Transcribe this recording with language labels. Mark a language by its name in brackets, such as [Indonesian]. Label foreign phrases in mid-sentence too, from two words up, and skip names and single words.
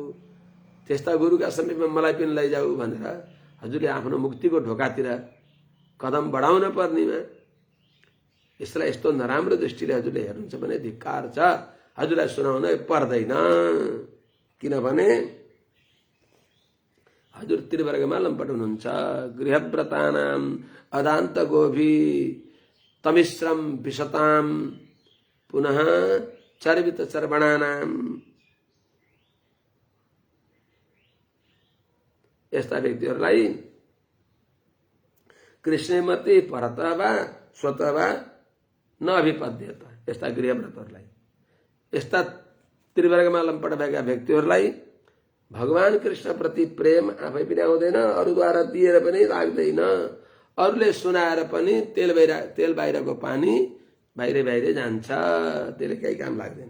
[Nepali] त्यस्ता गुरुका समीपमा मलाई पनि लैजाऊ भनेर हजुरले आफ्नो मुक्तिको ढोकातिर कदम बढाउन पर्नेमा यसलाई यस्तो नराम्रो दृष्टिले हजुरले हेर्नुहुन्छ भने धिक्कार छ। हजुरलाई सुनाउन पर्दैन, किनभने हजुर त्रिवर्गमा लम्पट हुनुहुन्छ। [Sanskrit] गृहव्रतानाम अदान्त गोभी तमिश्रम विशताम पुनः चर्वित चर्वणानाम। [Nepali] यस्ता व्यक्तिहरूलाई [Sanskrit] कृष्णमति परतः वा स्वतः वा नअभिपद्येत। [Nepali] यस्ता गृहव्रतहरूलाई, यस्ता त्रिवर्गमा लम्पट भएका व्यक्तिहरूलाई भगवान कृष्ण प्रति प्रेम आफै पनि आउँदैन, अरूद्वारा दिएर पनि लाग्दैन, अरूले सुनाएर पनि तेल बाहिरको पानी बाहिरै बाहिरै जान्छ, त्यसले केही काम लाग्दैन।